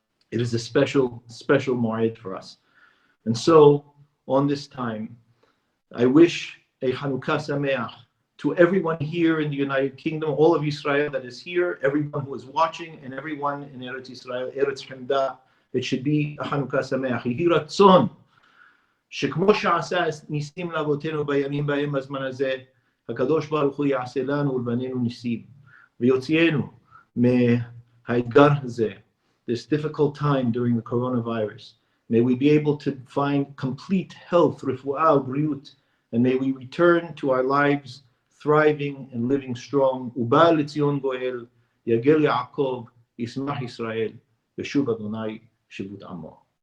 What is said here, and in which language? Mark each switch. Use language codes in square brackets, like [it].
[en] It is a special, special Moed for us. And so, on this time, I wish a Chanukah Sameach To everyone here in the United Kingdom, all of Israel that is here, everyone who is watching, and everyone in Eretz Israel, Eretz Hamda, it should be a Chanukah Sameach. [he] יהי רצון שכמו שעשה ניסים לאבותינו בימים בהם בזמן הזה, הקדוש ברוך הוא יעשה לנו ולבנינו ניסים, ויוציאנו מהאתגר הזה, [en] this difficult time during the coronavirus. May we be able to find complete health, refuah, bריאות, and may we return to our lives thriving and living strong. [he] ובא לציון גואל, יגל יעקב, ישמח ישראל, ישוב אדוני שבות עמו.